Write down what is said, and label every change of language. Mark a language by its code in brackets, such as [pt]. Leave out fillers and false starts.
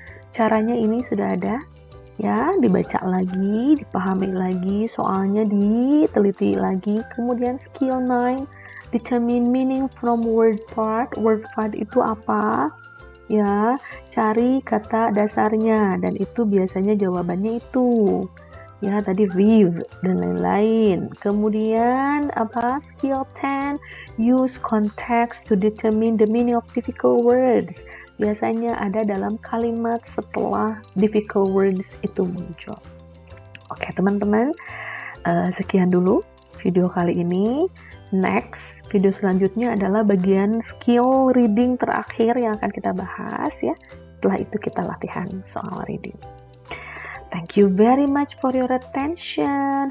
[id] Caranya ini sudah ada ya, dibaca lagi, dipahami lagi, soalnya diteliti lagi. [en] Kemudian skill 9, determine meaning from word part. [id] Word part itu apa? Ya, cari kata dasarnya dan itu biasanya jawabannya itu. Ya, tadi review dan lain-lain. Kemudian apa? [en] Skill 10, use context to determine the meaning of difficult words. [id] Biasanya ada dalam kalimat setelah difficult words itu muncul. Oke teman-teman, sekian dulu video kali ini. Next, video selanjutnya adalah bagian skill reading terakhir yang akan kita bahas ya. Setelah itu kita latihan soal reading. [en] Thank you very much for your attention.